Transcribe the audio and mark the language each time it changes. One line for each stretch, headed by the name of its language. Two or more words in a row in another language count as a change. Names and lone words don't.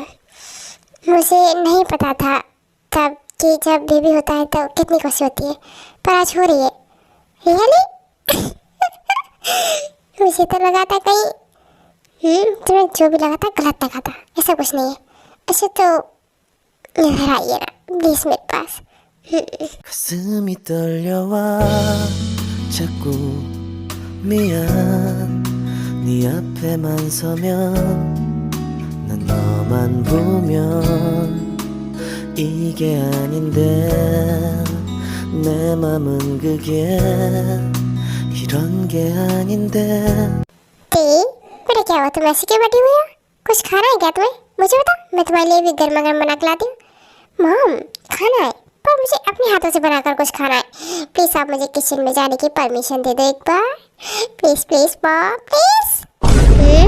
Hindi: मुझे नहीं पता था तब कि जब बेबी होता है तो कितनी खुशी होती है पर आज हो रही है। रियली? मुझे तो लगा था कहीं तुम्हें जो भी लगा था गलत लगा था। ऐसा कुछ नहीं है। ऐसे तो इधर आइए ना प्लीज मेरे पास।
Korean: 가슴이 떨려와 자꾸 미안 네 앞에만 서면 난 너만 보면 이게 아닌데 내 맘은 그게 이런 게 아닌데
Hindi: ते मेरा क्या हुआ तुम ऐसे क्यों बैठी हुई हो? कुछ खाना है क्या तुम्हें? मुझे बता मैं तुम्हारे लिए भी गर्मा गर्म बना के लाती हूँ। मॉम खाना है पर मुझे अपने हाथों से बनाकर कुछ खाना है। प्लीज आप मुझे किचन में जाने की परमिशन दे दो एक बार
English: please please mom please.